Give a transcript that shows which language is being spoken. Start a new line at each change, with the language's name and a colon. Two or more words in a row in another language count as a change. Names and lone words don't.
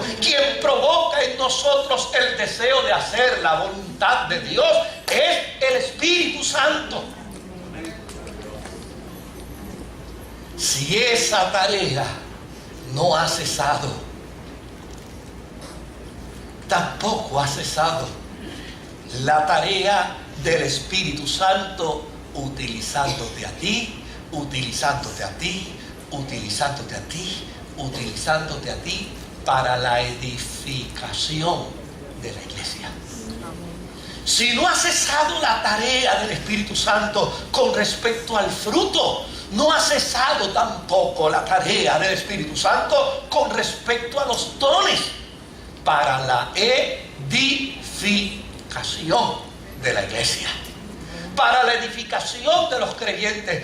Spanish: Quien provoca en nosotros el deseo de hacer la voluntad de Dios es el Espíritu Santo. Si esa tarea no ha cesado, tampoco ha cesado la tarea del Espíritu Santo utilizándote a ti, utilizándote a ti, utilizándote a ti, utilizándote a ti para la edificación de la iglesia. Si no ha cesado la tarea del Espíritu Santo con respecto al fruto, no ha cesado tampoco la tarea del Espíritu Santo con respecto a los dones para la edificación de la iglesia, para la edificación de los creyentes.